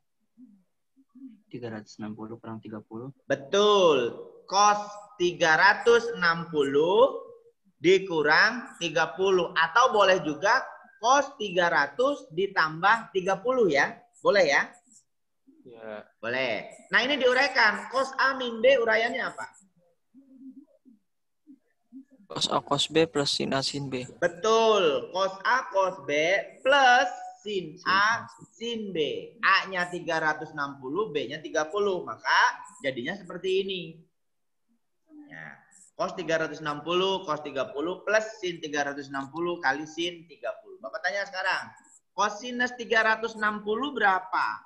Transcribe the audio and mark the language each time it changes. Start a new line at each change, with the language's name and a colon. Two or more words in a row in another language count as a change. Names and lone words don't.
Indonesian: 360 kurang 30. Betul. Cos 360 dikurang 30. Atau boleh juga cos 300 ditambah 30 ya. Boleh ya? Ya. Boleh. Nah ini diuraikan. Cos A min B uraiannya apa? Cos A cos B plus sin A sin B. Betul. Cos A cos B plus sin A sin B. A-nya 360, B-nya 30. Maka jadinya seperti ini. Ya. Cos 360, cos 30 plus sin 360 kali sin 30. Bapak tanya sekarang. Cosinus 360 berapa?